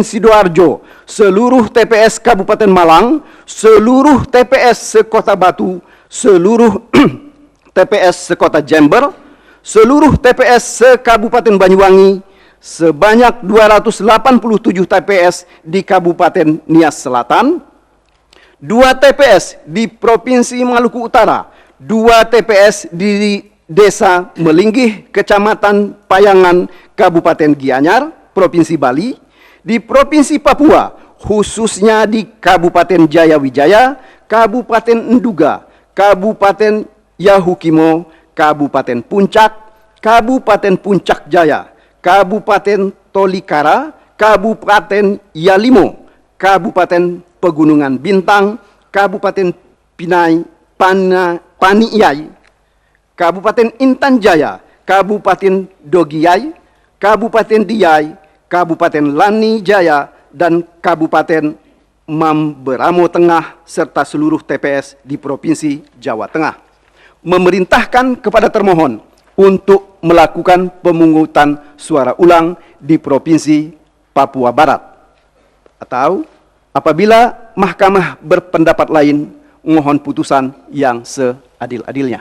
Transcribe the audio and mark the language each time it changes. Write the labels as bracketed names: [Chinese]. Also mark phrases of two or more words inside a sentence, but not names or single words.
[Indonesian] Sidoarjo, seluruh TPS Kabupaten Malang, seluruh TPS sekota Batu, seluruh TPS sekota Jember, seluruh TPS se-Kabupaten Banyuwangi, sebanyak 287 TPS di Kabupaten Nias Selatan, 2 TPS di Provinsi Maluku Utara, 2 TPS di Desa Melinggih, Kecamatan Payangan, Kabupaten Gianyar, Provinsi Bali, di Provinsi Papua, khususnya di Kabupaten Jayawijaya, Kabupaten Nduga, Kabupaten Yahukimo, Kabupaten Puncak, Kabupaten Puncak Jaya, Kabupaten Tolikara, Kabupaten Yalimo, Kabupaten Pegunungan Bintang, Kabupaten Paniai, Kabupaten Intan Jaya, Kabupaten Dogiyai, Kabupaten Diai, Kabupaten Lani Jaya, dan Kabupaten Mamberamo Tengah, serta seluruh TPS di Provinsi Jawa Tengah. Memerintahkan kepada termohon untuk melakukan pemungutan suara ulang di Provinsi Papua Barat. Atau apabila mahkamah berpendapat lain, mohon putusan yang seadil-adilnya.